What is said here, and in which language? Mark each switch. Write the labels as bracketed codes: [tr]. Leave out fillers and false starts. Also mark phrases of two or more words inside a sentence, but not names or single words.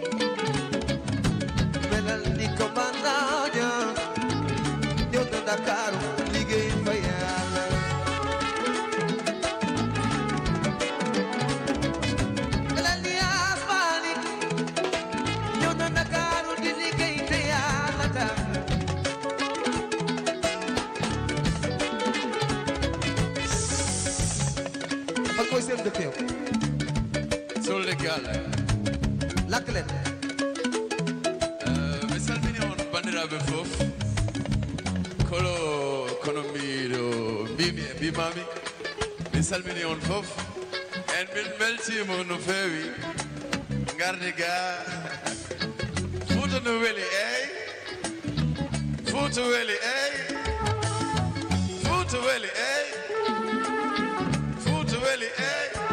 [wo] melal ni commandant ñëw na Ndakaaru liggéey fa Yàlla Elhadji Asmani ñëw na Ndakaaru di liggéey te Yàlla tax fan mooy seen dëkk yow Sol Galle lakk leen [ff] mi salmini on bandiraɓe fof kono mbimami mi salmini on fof en min beltima no feewi gardi ga Fouta no weeli eyyi Fouta weeli eyyi Fouta weeli eyyi Fouta weeli eyyi